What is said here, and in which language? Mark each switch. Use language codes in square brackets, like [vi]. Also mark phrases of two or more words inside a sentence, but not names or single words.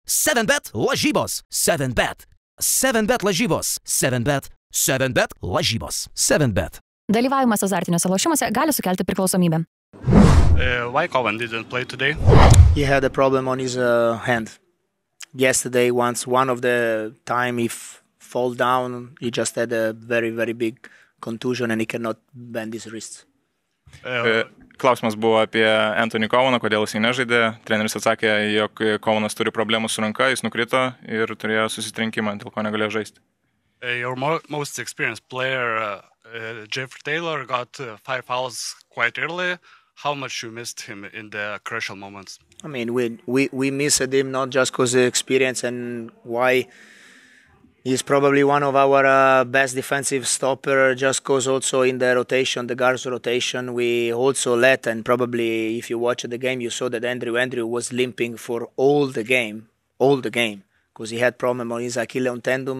[lt] 7bet lažybos. 7bet. 7bet lažybos. 7bet. 7bet lažybos. 7bet. Dalyvavimas azartiniuose lošimuose gali sukelti priklausomybę. [en] Why Kovan didn't play today? He had a problem on his hand. Yesterday, one of the time he fall down, he just had a very, very big contusion and he cannot bend his wrists. [lt] Klausimas buvo apie Anthony Kovaną, kodėl jis nežaidė. Treneris atsakė, jog Kovanas turi problemų su ranka, jis nukrito ir turėjo susitrenkimą, dėl ko negalėjo žaisti. [en] Your most experienced player, Jeffrey Taylor, got 5 fouls quite early. How much you missed him in the crucial moments? I mean, we missed him not just because of experience and why he's probably one of our best defensive stopper, just because also in the rotation, the guards rotation, we also let, and probably if you watch the game, you saw that Andrew was limping for all the game, because he had problem on his Achilles tendon.